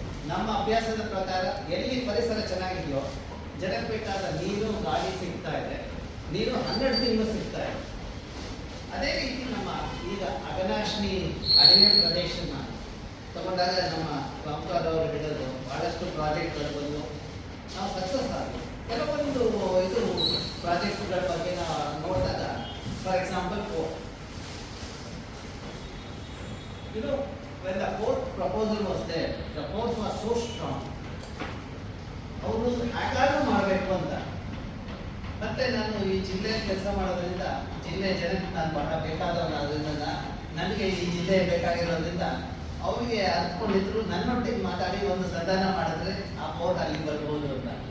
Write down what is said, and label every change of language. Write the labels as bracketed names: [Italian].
[Kannada] ನಮ್ಮ ಅಭ್ಯಾಸದ ಪ್ರಕಾರ ಎಲ್ಲಿ ಪರಿಸರ ಚೆನ್ನಾಗಿದೆಯೋ ಜನಕ್ಕೆ ಬೇಕಾದ ನೀರು ಗಾಳಿ ಸಿಗ್ತಾ ಇದೆ, ನೀರು 12 ತಿಂಗಳು ಸಿಗ್ತಾ ಇದೆ. ಅದೇ ರೀತಿ ನಮ್ಮ ಈಗ ಅಘನಾಶಿನಿ ಅಡವಿ ಪ್ರದೇಶನ ತಗೊಂಡಾಗ ನಮ್ಮ ಕಾಂತಾರ್ ಅವರು ಹಿಡಿದು ಬಹಳಷ್ಟು ಪ್ರಾಜೆಕ್ಟ್ಗಳು ಬಂದು ನಾವು ಸಕ್ಸಸ್ ಆಗಿದೆ. ಕೆಲವೊಂದು ಇದು ಪ್ರಾಜೆಕ್ಟ್ಗಳ ಬಗ್ಗೆ ನಾವು ನೋಡಿದಾಗ, for example port, [English] when the port proposal was there, the port was so strong. [Kannada] ಅವರು ಹೇಗಾದ್ರೂ ಮಾಡಬೇಕು ಅಂತ. ಮತ್ತೆ ನಾನು ಈ ಜಿಲ್ಲೆಯಲ್ಲಿ ಕೆಲಸ ಮಾಡೋದ್ರಿಂದ ಜಿಲ್ಲೆ ಜನಕ್ಕೆ ನಾನು ಬಹಳ ಬೇಕಾದವನಾದ್ರಿಂದ ನನಗೆ ಈ ಜಿಲ್ಲೆ ಬೇಕಾಗಿರೋದ್ರಿಂದ ಅವರಿಗೆ ಅರ್ತ್ಕೊಂಡಿದ್ರು ನನ್ನೊಟ್ಟಿಗೆ ಮಾತಾಡಿ ಒಂದು ಸಂಧಾನ ಮಾಡಿದ್ರೆ ಆ ಪೋರ್ಟ್ ಅಲ್ಲಿಗೆ ಬರ್ಬೋದು ಅಂತ.